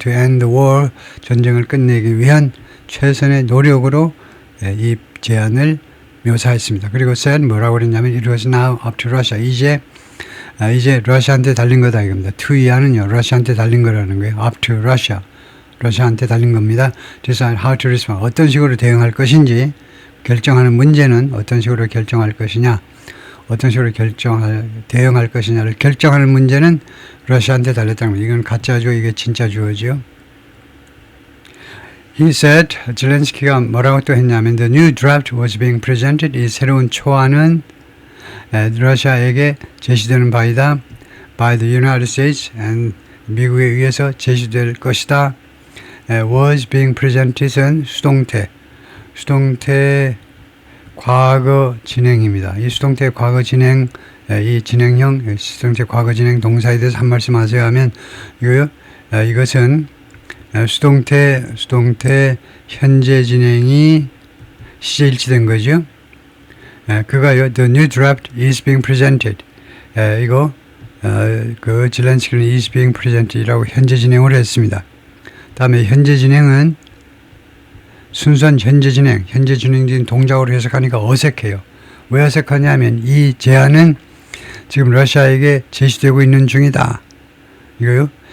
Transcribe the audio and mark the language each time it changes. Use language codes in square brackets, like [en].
[en] to end the war [ko] 전쟁을 끝내기 위한 최선의 노력으로 이 제안을 묘사했습니다. 그리고 [en] said [ko] 뭐라고 그랬냐면 [en] it was now up to Russia. [ko] 이제 러시아한테 달린 거다 이겁니다. to 이하는요 러시아한테 달린 거라는 거예요. [en] up to Russia. [ko] 러시아한테 달린 겁니다. [en] decide how to respond. [ko] 어떤 식으로 대응할 것인지 결정하는 문제는 어떤 식으로 결정할 것이냐, 어떤 식으로 대응할 것이냐를 결정하는 문제는 러시아한테 달렸다는 거예요. 이건 가짜죠. 이게 진짜 주어죠. [en] He said, [ko] 젤렌스키가 뭐라고 또 했냐면 [en] the new draft was being presented. [ko] 이 새로운 초안은 러시아에게 제시되는 바이다. [en] by the United States and [ko] 미국에 의해서 제시될 것이다. [en] was being presented [ko] 은 수동태 과거 진행입니다. 이 수동태 과거 진행 이 진행형 수동태 과거 진행 동사에 대해서 한 말씀 하세요 하면 이거요. 이것은 수동태 현재 진행이 시제 일치된 거죠. 그가요. [en] The new draft is being presented. [ko] 이거 그 질렌스키는 [en] is being presented [ko] 이라고 현재 진행을 했습니다. 다음에 현재 진행은 순수한 현재 진행적인 동작으로 해석하니까 어색해요. 왜 어색하냐면 이 제안은 지금 러시아에게 제시되고 있는 중이다. 이거요.